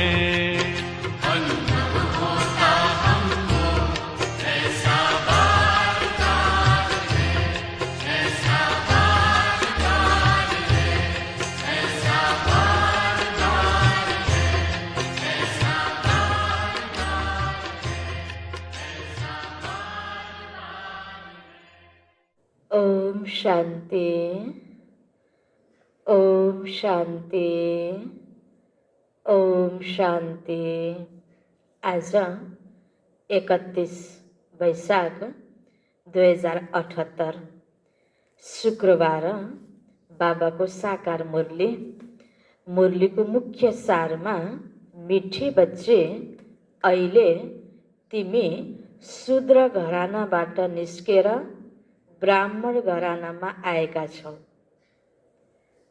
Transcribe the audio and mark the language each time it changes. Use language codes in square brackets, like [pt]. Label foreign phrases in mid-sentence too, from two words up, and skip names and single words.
[hi] अनुभव होता हमको ऐसा बार बार है, ऐसा बार बार है, ऐसा बार बार है, ऐसा बार बार है, ऐसा बार बार। ओम शांति, ओम शांति, ओम शांति। [ne] आज 31 वैशाख 2078 शुक्रबार बाबाको साकार मुरलीको मुख्य सारमा, [hi] मिठी बच्चे [ne] अहिले तिमी शूद्र घरानाबाट निस्केर ब्राह्मण घरानामा आएका छौ।